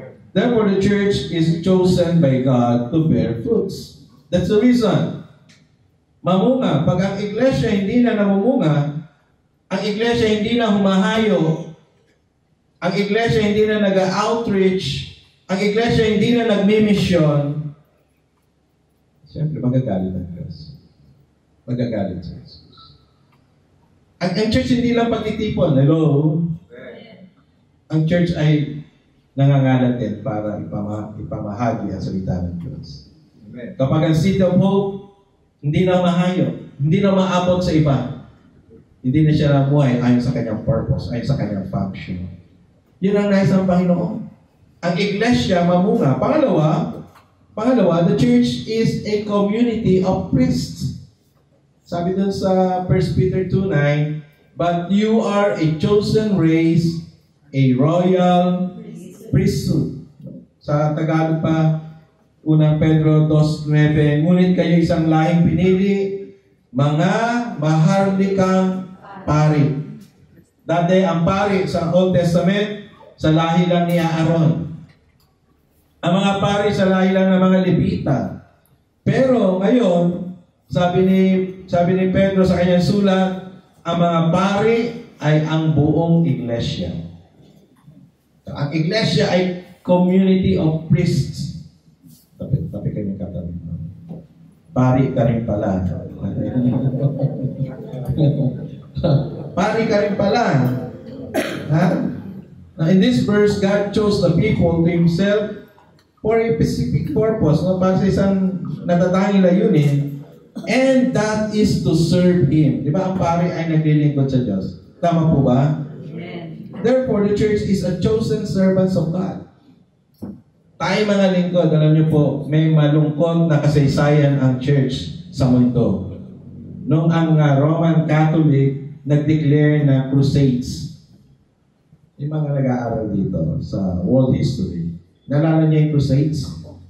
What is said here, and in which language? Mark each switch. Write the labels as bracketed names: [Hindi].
[English] Therefore, the church is chosen by God to bear fruits. That's the reason. [Filipino] Mamunga. Pag ang iglesia hindi na namumunga, ang iglesia hindi na humahayo, ang iglesia hindi na nag-outreach, ang iglesia hindi na nagmi-mission, siyempre magagalit ang Diyos. Magagalit sa Jesus. Ang church hindi lang pagtitipon. Hello? Ang church ay nangangalat din para ipamahagi ang salita ng Diyos. Amen. Kapag ang City of Hope, hindi na mahayo, hindi na maabot sa iba, hindi na siya namuhay ayon sa kanyang purpose, ayon sa kanyang function. Yun ang nais ng Panginoon. Ang iglesia mamunga. [English] Pangalawa, the church is a community of priests. [Filipino] Sabi dun sa [English] 1 Peter 2:9, but you are a chosen race, a royal priesthood. [Filipino] Sa Tagalog pa, unang Pedro 2:9, ngunit kayo isang lahing pinili, mga maharlikang pari. Dati ang pari sa Old Testament, sa lahi lang ni Aaron. Ang mga pari sa lahi lang ng mga Levita. Pero ngayon, sabi ni Pedro sa kanyang sulat, ang mga pari ay ang buong iglesia. Ang iglesia ay [English] community of priests. [Filipino] Tapi kami katabi. Pari ka rin pala. Pari ka rin pala. Ha? [English] Now in this verse, God chose the people to Himself for a specific purpose. [Filipino] No? Para sa isang natatanging layunin. [English] And that is to serve Him. [Filipino] Di ba ang pari ay naglilingkod sa Diyos? Tama po ba? [English] Therefore, the church is a chosen servants of God. [Filipino] Tayo mga lingkod, alam niyo po, may malungkot na kasaysayan ang church sa mundo. Noong ang Roman Catholic nag-declare na crusades. Yung mga nag-aaral dito sa world history, nalala niya yung crusades?